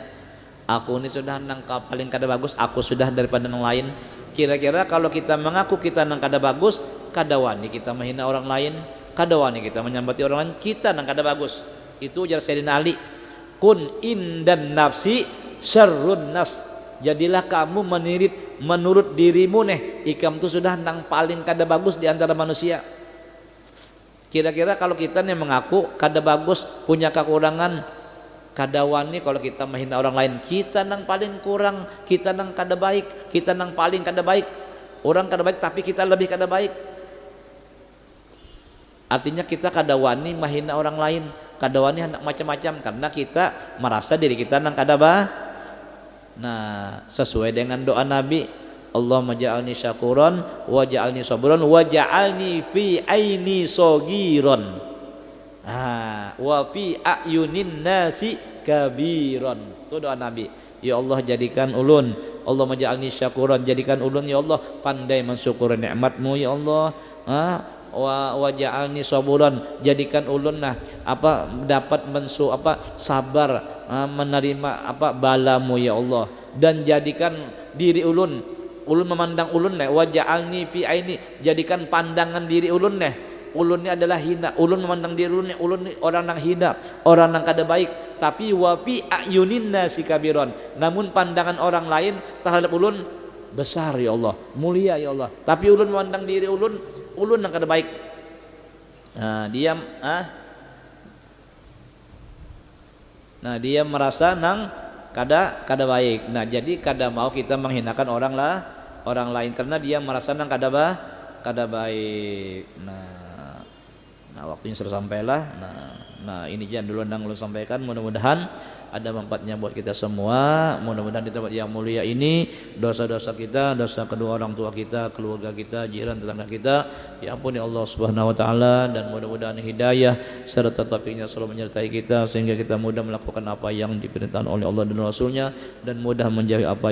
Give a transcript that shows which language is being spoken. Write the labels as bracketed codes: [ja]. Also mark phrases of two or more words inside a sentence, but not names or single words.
[bjn] Aku ini sudah nang paling kada bagus, aku sudah daripada yang lain. Kira-kira kalau kita mengaku kita nang kada bagus, kada wani kita menghina orang lain, kada wani kita menyambati orang lain, kita nang kada bagus. Itu ujar Sayyidina Ali, [ar] كن عند نفسي شر الناس, [bjn] jadilah kamu menurut dirimu ikam tu sudah nang paling kada bagus di antara manusia. Kira-kira kalau kita nih mengaku kada bagus, punya kekurangan, kada wani kalau kita menghina orang lain, kita nang paling kurang, kita nang kada baik, kita nang paling kada baik. Orang kada baik tapi kita lebih kada baik. Artinya kita kada wani menghina orang lain, kada wani hendak macam-macam karena kita merasa diri kita nang kada baik. Nah, sesuai dengan doa Nabi, [ar] اللهم اجعلني شكورا واجعلني صبرا واجعلني في عيني صغيرا وفي أعين الناس كبيرا. [bjn] Itu doa Nabi. Ya Allah, jadikan ulun, [ar] اللهم اجعلني شكورا, [bjn] jadikan ulun ya Allah pandai mensyukuri nikmatmu ya Allah. [ar] واجعلني صبرا, [bjn] jadikan ulun dapat sabar menerima balamu ya Allah, dan jadikan diri ulun memandang [ar] ulun واجعلني في عيني, [bjn] jadikan pandangan diri ulun ulun ni adalah hina, ulun memandang diri ulun ni orang nang hina, orang nang kada baik, tapi [ar] وفي أعين الناس كبيرا, [bjn] namun pandangan orang lain terhadap ulun besar ya Allah, mulia ya Allah, tapi ulun memandang diri ulun nang kada baik. Dia merasa nang kada baik. Nah, jadi kada mau kita menghinakan orang lain karena dia merasa nang kada kada baik. Nah waktunya sudah sampailah. Nah ini jangan dulu nang lu sampaikan, mudah-mudahan ada manfaatnya buat kita semua. [id] Mudah-mudahan di tempat yang mulia ini dosa-dosa kita, dosa kedua orang tua kita, keluarga kita, jiran, tetangga kita diampuni Allah Subhanahu wa taala, dan mudah-mudahan hidayah serta taufiknya selalu menyertai kita sehingga kita mudah melakukan apa yang diperintahkan oleh Allah dan Rasulnya, dan mudah menjauhi apa